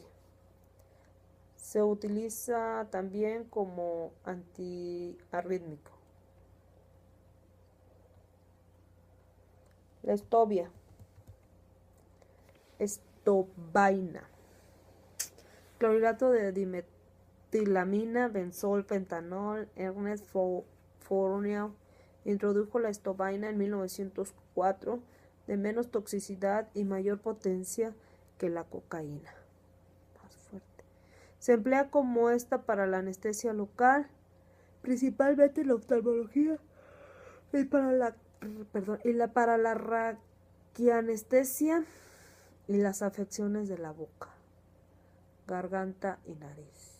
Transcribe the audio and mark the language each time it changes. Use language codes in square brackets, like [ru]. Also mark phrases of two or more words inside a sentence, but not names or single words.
[es] Se utiliza también como antiarrítmico. La estobaina. Clorhidrato de dimetilamina, benzol, pentanol. Ernest Fournier introdujo la estobaina en 1904 de menos toxicidad y mayor potencia que la cocaína. Más fuerte. Se emplea como esta para la anestesia local, principalmente en la oftalmología y para la raquianestesia y las afecciones de la boca, garganta y nariz.